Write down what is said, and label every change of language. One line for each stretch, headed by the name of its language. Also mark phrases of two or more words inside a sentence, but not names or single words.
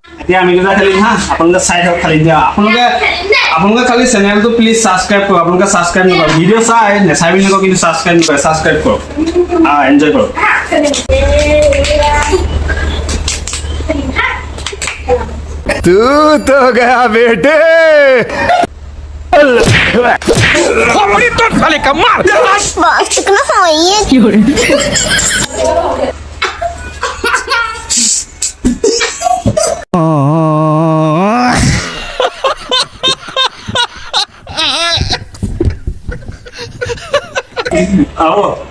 Assamese: এতিয়া আমি দুটা খেলিম হা আপোনালোকে চাই থাকক খালি দিয়া আপোনালোকে খালি চেনেলটো প্লিজ ছাবস্ক্ৰাইব কৰক আপোনালোকে ছাবস্ক্ৰাইব নকৰক ভিডিঅ' চাই নেচাই বুলি নকওঁ কিন্তু ছাবস্ক্ৰাইব নকৰে ছাবস্ক্ৰাইব কৰক এনজয় কৰক
Hindi: तू तो गया बेटे खोपड़ी तोड़ साले का मार बस कितना समय है आओ